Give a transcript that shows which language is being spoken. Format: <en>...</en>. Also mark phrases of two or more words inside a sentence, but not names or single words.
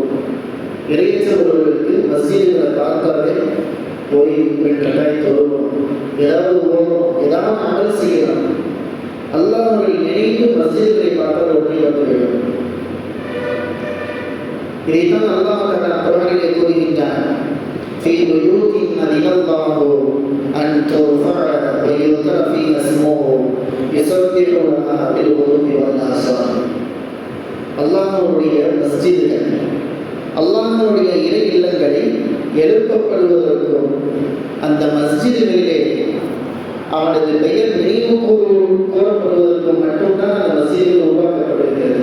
<ta>இறையச்சம் உள்ளவர்களுக்கு மஸ்ஜித்களை பார்த்தாலே போய் வெட்டக்காய் தொழுவோம், ஏதாவது ஓடும், ஏதாவது அமல் செய்யலாம். அல்லாஹ்வை நினைத்து மஸ்ஜித்களை பார்த்தால் உடனே வந்து வேண்டும். இதைத்தான்</ta> <ar>الله تعالى</ar> <ta>குர்ஆனிலே கூறுகின்றார்:</ta> <ar>في بيوت أذن الله أن ترفع ويذكر فيها اسمه يسبح لها بالغدو والآصال.</ar> <ta>அல்லாஹ்வுடைய மஸ்ஜித்கள், அல்லாஹ்வுடைய இறை இல்லங்களை எழுப்பப்படுவதற்கும், அந்த மஸ்ஜிதுகளிலே அவனது பெயர் நினைவு கூறப்படுவதற்கும் மட்டும்தான் அந்த மஸ்ஜிதுகள் உருவாக்கப்படுகிறது.</ta>